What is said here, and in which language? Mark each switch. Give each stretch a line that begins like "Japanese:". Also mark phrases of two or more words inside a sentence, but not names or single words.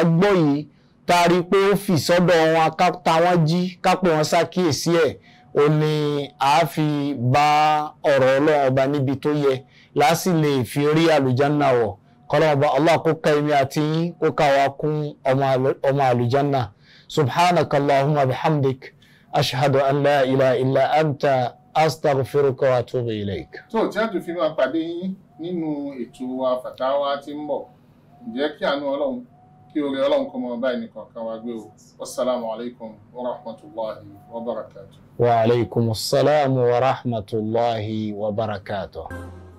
Yoruba: gbọ́ yìí tá a rí i pé ó fi sọ́dọ̀ wọn ká ta wọ́n jí ká pè wọ́n ṣàkíyèsí ẹ̀ ó ní a fi bá ọ̀rọ̀ ọlọ́run ọba níbi tó yẹ láti lè fi rí àlùjánnà wọ̀ kọlọ́ọ̀bá Allah kó ká èmi àti yín kó ká wa kún ọmọ àlùjánnà
Arabic: سبحانك اللهم وبحمدك أشهد أن لا إله إلا أنت أستغفرك وأتوب إليك.
Yoruba: tó tí a tún fi máa pàdé yín nínú ètò wa fàtáwá tí ń bọ̀ ǹjẹ́ kí àánú ọlọ́run kí oore ọlọ́run kó mọ báyìí nìkan kan wá gbé o
Arabic: والسلام عليكم ورحمة الله وبركاته. وعليكم السلام ورحمة الله وبركاته.